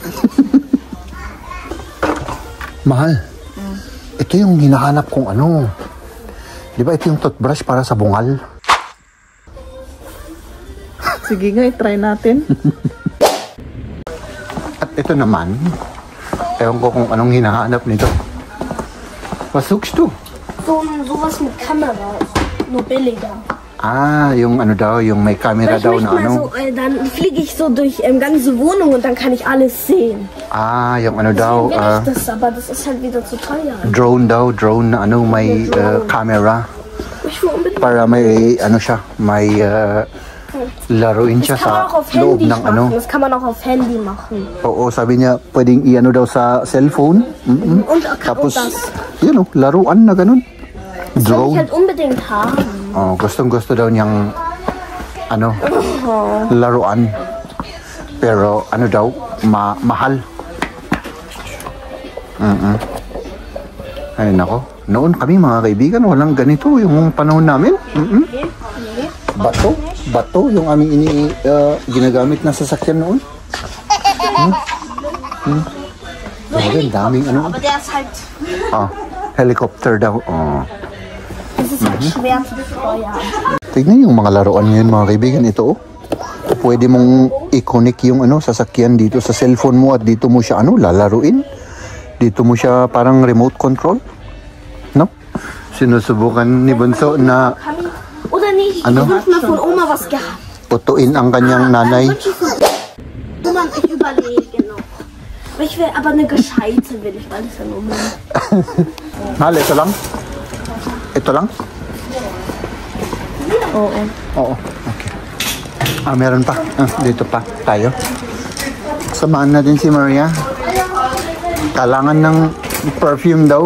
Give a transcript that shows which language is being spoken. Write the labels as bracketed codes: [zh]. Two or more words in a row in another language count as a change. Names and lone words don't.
[tl] Mahal. Ito yung hinahanap kong ano. Di ba ito yung toothbrush para sa bungal? Sige nga, i-try natin. At ito naman, ewan ko kung anong hinahanap nito. [de] Was suchst du? Sowas mit Kamera. Nur billiger. [tl] Ah, yung ano daw, yung may camera [de] Ich [tl] daw [de] möchte [tl] na [de] mal [tl] ano. [de] so, dann fliege ich so durch ganze Wohnung und dann kann ich alles sehen. [tl] Ah, yung ano daw, [de] Will ich das, aber das ist halt wieder zu teuer. [tl] drone daw, drone na ano, may camera. [de] Ich will unbedingt. [tl] Para may ano siya, may laruin siya [de] Das kann man [tl] sa [de] auch auf [tl] loob [de] Handy [tl] ng ano. [de] machen. Das kann man auch auf Handy machen. [tl] Oo, sabi niya, pwedeng i-ano daw sa cellphone. [de] Und [tl] Tapos, [de] das. [tl] yun o, laruan na ganun. [de] Das will ich Drone. halt unbedingt haben. [tl] Oh, gustong-gusto daw niyang, ano, laruan. Pero, ano daw, mahal. Ay, nako. Noon kami, mga kaibigan, walang ganito yung panahon namin. Bato, yung aming ginagamit na sasakyan noon. Ang daming ano. [de] Aber der ist halt. [tl] Helicopter daw. Oh. [de] Das ist halt schwer zu steuern. [tl] Tignan yung mga laruan ngayon, mga kaibigan. Ito, oh. Pwede mong i-connect yung ano, sasakyan dito sa cellphone mo at dito mo siya ano, lalaruin. Dito mo siya parang [en] remote control. [tl] No? Sinusubukan ni Bunso na [de] Oder nicht, [tl] Ano? [de] ich hab mal von Oma was gehabt. [tl] utuin ang kanyang nanay. [de] Oma, ich überlege noch. Aber ich will aber eine gescheite will ich, weil das ja nur [tl] Mahal, ito lang? Ito lang? Oo. Oo. Okay. Meron pa. Dito pa tayo. Samahan natin si Maria. Kailangan ng perfume daw.